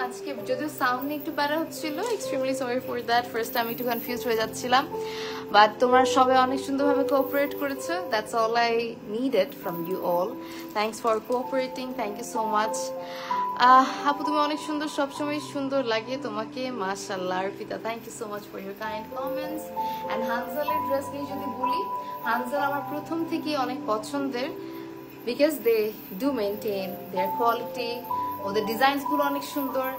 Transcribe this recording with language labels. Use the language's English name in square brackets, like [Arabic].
[Bangla] আজকে যদিও সাউন্ড একটু বেড়া হচ্ছিল, [English] extremely sorry for that. [Bangla] First time একটু কনফিউজড হয়ে যাচ্ছিলাম, বাট তোমরা সবাই অনেক সুন্দরভাবে কোঅপারেট করেছো। [English] That's all I needed from you all. Thanks for cooperating. Thank you so much. [Bangla] আপু তুমি অনেক সুন্দর, সবসময় সুন্দর লাগে তোমাকে, মাশাআল্লাহ। আরফিতা, [English] Thank you so much for your kind comments. [Bangla] And হানজালের dress নিয়ে যদি বলি, হানজাল আমার প্রথম থেকেই অনেক পছন্দের, [English] because they do maintain their quality, [Bangla] ওদের ডিজাইনসগুলো অনেক সুন্দর।